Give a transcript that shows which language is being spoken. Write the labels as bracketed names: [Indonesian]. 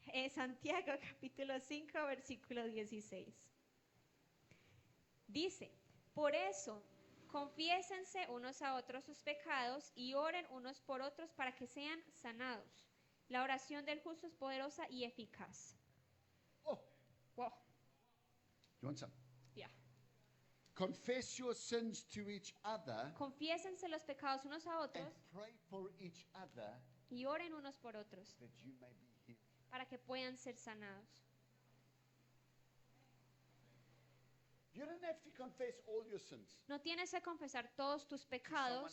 [Spanish] Santiago, capítulo 5, versículo 16. Dice, por eso, confiésense unos a otros sus pecados y oren unos por otros para que sean sanados. La oración del justo es poderosa y eficaz. Oh, Wow, [English] you want some? [Spanish] ya. [English] Confess your sins to each other [Spanish] Confiésense los pecados unos a [English] and [Spanish] otros [English] pray for each other [Spanish] y oren unos por otros [English] that you may be healed. [Spanish] para que puedan ser sanados. [English] You don't have to confess all your sins, [Spanish] No tienes que confesar todos tus pecados